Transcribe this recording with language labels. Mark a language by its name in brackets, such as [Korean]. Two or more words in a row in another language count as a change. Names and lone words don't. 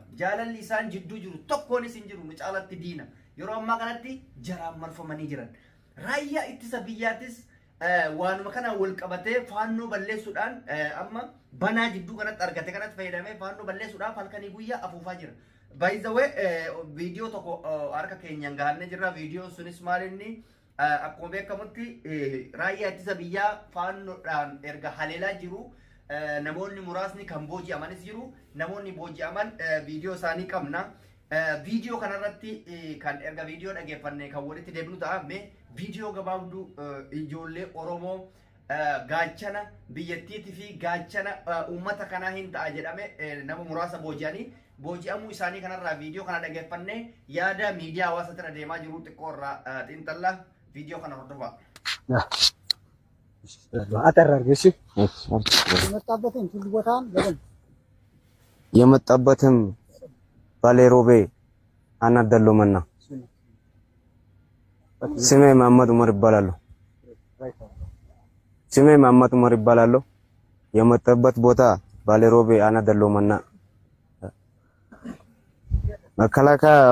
[Oromo] Jaalalli isaan jidduu jiru tokkoonis hin jiru nu caalatti diina. Yeroo ammaa kanatti jaraan marfamanii jiran. Raayyaa ittisa biyyaatis waanuma kana wal qabatee faannoo balleessuudhaan amma banaa jidduu kanatti argate kanatti fayyadamee faannoo balleessuudhaaf halkanii guyyaa afuufaa jira. [English] By the way, [Oromo] video tokko harka keenyaan gahanne jirra. Video sunis maalinni akkuma beekamutti raayyaa ittisa biyyaa faannoodhaan erga haleelaa jiru. Namoonni muraasni kan booji'amanis jiru. Namoonni booji'aman video isaanii qabna. Video kanarratti kan erga video dhageeffanne kan walitti deebinu ta'a. Video gabaabduu ijoollee Oromoo gaachana biyyattiitii fi gaachana uummata kanaa hin ta'a jedhame nama muraasa booji'anii. Booji'amuu isaanii kanarraa viidiyoo kana dhageeffannee yaada miidiyaa hawaasaatti irra deemaa jiru xiqqoo irraa xiinxalla viidiyoo kana hordofaa. [Amharic] የመጣበትም ባሌ ሮቤ አናደሎ መና ስሜ መሐመድ ዑመር ይባላል። ስሜ መሐመድ ዑመር ይባላል። የመጣበት ቦታ ባሌ ሮቤ አናደሎ መና መከላከያ